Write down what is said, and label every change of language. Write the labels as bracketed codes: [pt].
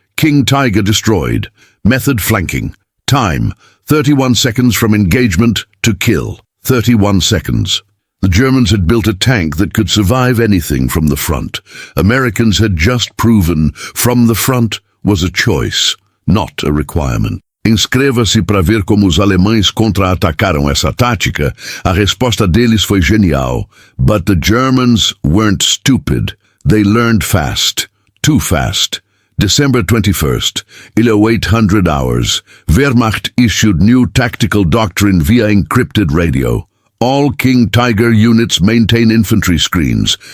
[en] King Tiger destroyed. Method flanking. Time, 31 seconds from engagement to kill. 31 seconds. The Germans had built a tank that could survive anything from the front. Americans had just proven from the front was a choice, not a requirement. [pt] Inscreva-se para ver como os alemães contra-atacaram essa tática. A resposta deles foi genial. [en] But the Germans weren't stupid. They learned fast. Too fast. December 21st, 0800 hours. Wehrmacht issued new tactical doctrine via encrypted radio. All King Tiger units maintain infantry screens.